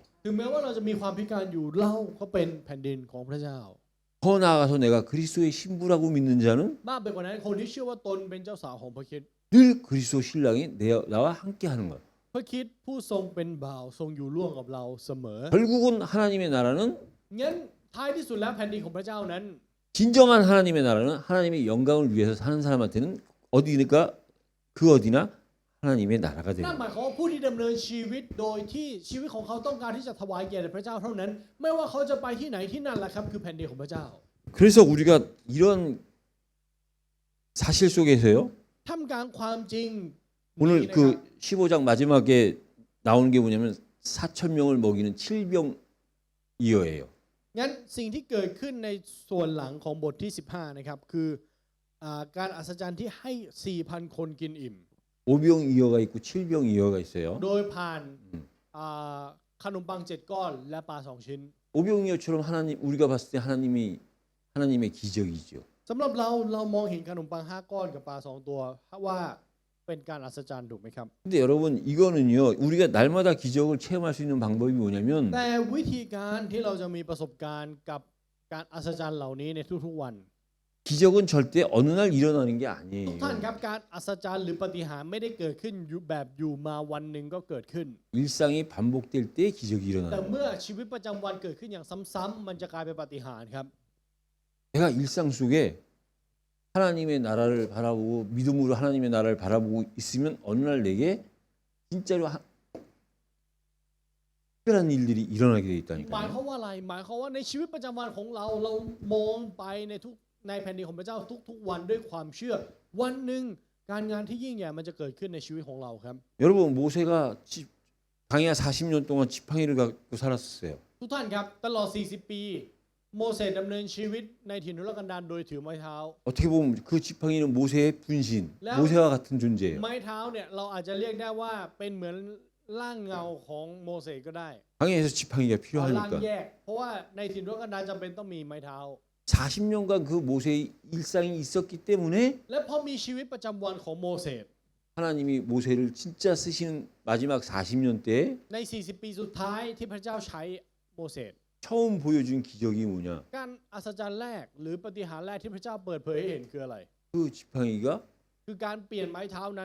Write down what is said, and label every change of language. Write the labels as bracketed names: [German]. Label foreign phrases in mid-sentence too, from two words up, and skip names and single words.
[Thai] ถึงแม้ว่าเราจะมีความพิการอยู่เราก็เป็นแผ่นดินของพระเจ้า [Korean] 더 나아가서 내가 그리스도의 신부라고 믿는 자는 [Thai] มากไปกว่านั้นคนที่เชื่อว่าตนเป็นเจ้าสาวของพระคริสต์ [Korean] 늘 그리스도 신랑이 나와 함께 하는 거예요. [Thai] พระคริสต์ผู้ทรงเป็นบ่าวทรงอยู่ร่วมกับเราเสมอ [Korean] 결국은 하나님의 나라는 [Thai] งั้นท้ายที่สุดแล้วแผ่นดินของพระเจ้านั้น [Korean] 진정한 하나님의 나라는 하나님의 영광을 위해서 사는 사람한테는 어디니까 그 어디나 하나님의 나라가 [Thai] นั่น [Korean] 되는 [Thai] หมายความว่าผู้ที่ดำเนินชีวิตโดยที่ชีวิตของเขาต้องการที่จะถวายเกียรติแด่พระเจ้าเท่านั้น ไม่ว่าเขาจะไปที่ไหนที่นั่นแหละครับคือแผ่นดินของพระเจ้า [Korean] 그래서 우리가 이런 사실 속에서요 [Thai] ท่ามกลางความจริง [Korean] 오늘 [Thai] นี้นะครับ [Korean] 그 15장 마지막에 나오는 게 뭐냐면 4천 명을 먹이는 칠병이어예요. [Thai] งั้นสิ่งที่เกิดขึ้นในส่วนหลังของบทที่ 15นะครับคือการอัศจรรย์ที่ให้ 4,000 คนกินอิ่ม [Korean] 오병이어가 있고 칠병이어가 있어요. [Thai] โดยผ่านขนมปัง7ก้อนและปลา2ชิ้น [Korean] 오병이어처럼 하나님 우리가 봤을 때 하나님의 기적이죠. [Thai] สำหรับเรามองเห็นขนมปัง5ก้อนกับปลา2ตัวว่าเป็นการอัศจรรย์ถูกไหมครับ [Korean] 근데 여러분 이거는요 우리가 날마다 기적을 체험할 수 있는 방법이 뭐냐면 [Thai] แต่วิธีการที่เราจะมีประสบการณ์กับการอัศจรรย์เหล่านี้ในทุกๆวัน [Korean] 기적은 절대 어느 날 일어나는 게 [Thai] ทุก [Korean] 아니에요. [Thai] ท่านครับการอัศจรรย์หรือปาฏิหาริย์ไม่ได้เกิดขึ้นแบบอยู่มาวันหนึ่งก็เกิดขึ้น [Korean] 일상이 반복될 때 기적이 [Thai] แต่ [Korean] 일어나는 [Thai] เมื่อ [Korean] 거예요. [Thai] ชีวิตประจำวันเกิดขึ้นอย่างซ้ำๆมันจะกลายเป็นปาฏิหาริย์ครับ [Korean] 내가 일상 속에 하나님의 나라를 바라보고 믿음으로 하나님의 나라를 바라보고 있으면 어느 날 내게 진짜로 특별한 일들이 일어나게 돼 [Thai] หมาย [Korean] 있다니까요. [Thai] ความว่าอะไรหมายความว่าในชีวิตประจำวันของเรามองไปในแผ่นดินของพระเจ้าทุกๆวันด้วยความเชื่อ วันหนึ่งการงานที่ยิ่งใหญ่มันจะเกิดขึ้นในชีวิตของเราครับ [Korean] 여러분 모세가 광야 40년 동안 지팡이를 갖고 살았어요. [Thai] ทุกท่านครับตลอด 40 ปีโมเสสดำเนินชีวิตในถิ่นทุรกันดารโดยถือไม้เท้า [Korean] 어떻게 보면 그 지팡이는 모세의 분신, 모세와 같은 존재예요. [Thai] ไม้เท้าเนี่ยเราอาจจะเรียกได้ว่าเป็นเหมือนร่างเงาของโมเสสก็ได้ [Korean] 광야에서 지팡이가 [Thai] ร่าง [Korean] 필요하니까 [Thai] แยกเพราะว่าในถิ่นทุรกันดารจำเป็นต้องมีไม้เท้า [Korean] 40년간 그 모세의 일상이 있었기 때문에 [Thai] และพอมีชีวิตประจำวันของโมเสส [Korean] 하나님이 모세를 진짜 쓰시는 마지막 40년 때 [Thai] ใน 40 ปีสุดท้ายที่พระเจ้าใช้โมเสส [Korean] 처음 보여준 기적이 뭐냐? [Thai] การอัศจรรย์แรกหรือปาฏิหาริย์แรกที่พระเจ้าเปิดเผยให้เห็นคืออะไร [Korean] 그 지팡이가 [Thai] คือการเปลี่ยนไม้เท้านั้น